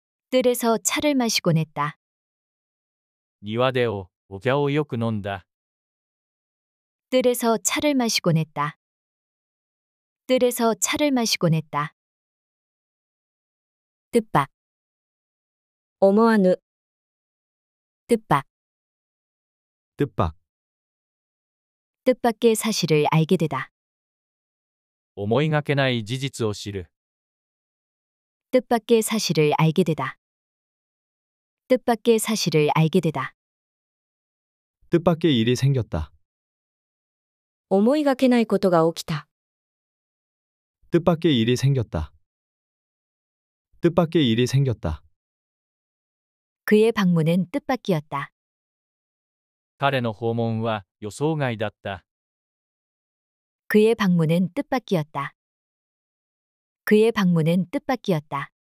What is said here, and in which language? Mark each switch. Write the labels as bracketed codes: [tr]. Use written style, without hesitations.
[ko] 뜰에서 차를 마시곤 했다. [ja] 庭でお茶をよく飲んだ。 [ko] 뜰에서 차를 마시곤 했다. 뜰에서 차를 마시곤 했다. 뜻밖, [ja] 思わぬ、 [ko] 뜻밖. 뜻밖. 뜻밖의 사실을 알게 되다. [ja] 思いがけない事実を知る。 [ko] 뜻밖의 사실을 알게 되다. 뜻밖의 사실을 알게 되다. 뜻밖의 일이 생겼다. [ja] 思いがけないことが起きた。 [ko] 뜻밖의 일이 생겼다. 뜻밖의 일이 생겼다. 그의 방문은 뜻밖이었다. [ja] 彼の訪問は予想外だった。 [ko] 그의 방문은 뜻밖이었다. 그의 방문은 뜻밖이었다.